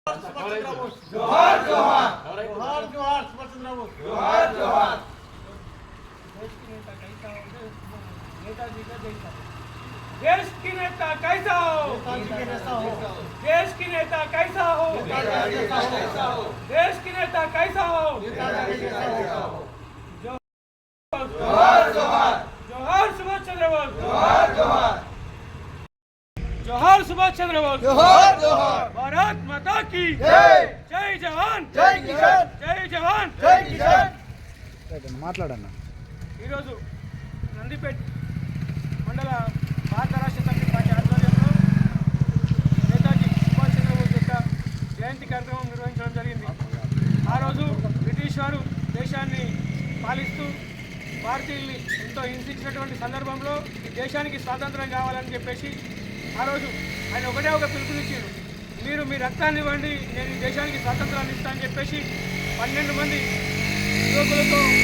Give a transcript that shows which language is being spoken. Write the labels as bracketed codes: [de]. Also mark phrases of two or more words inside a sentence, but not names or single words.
[hi] जोहार जोहार जोहार जोहार सुभाष चंद्र बोस जोहार जोहार। देश की नेता कैसा हो, देश की नेता कैसा हो, देश की नेता कैसा हो। जोहार जोहार जोहार सुभाष चंद्र बोस, जोहार जोहार जोहार सुभाष चंद्र बोस, जोहार जोहार। भारत माता की जय जय जवान जय किसान जय जवान जय किसान। [te] మాట్లాడన్నా ఈరోజు నందిపేట్ మండల భారత రాష్ట్ర సమితి పార్టీ ఆధ్వర్యంలో నేతాజీ సుభాష్ చంద్రబోస్ యొక్క జయంతి కార్యక్రమం నిర్వహించడం జరిగింది. ఆ రోజు బ్రిటిష్ వారు దేశాన్ని పాలిస్తూ భారతీయుల్ని ఎంతో హింసించినటువంటి సందర్భంలో ఈ దేశానికి స్వాతంత్రం కావాలని చెప్పేసి ఆ రోజు ఆయన ఒకటే ఒక పిలుపునిచ్చారు, మీరు మీ రక్తాన్ని ఇవ్వండి, నేను ఈ దేశానికి స్వాతంత్రాన్ని ఇస్తానని చెప్పేసి 12 మంది యువకులతో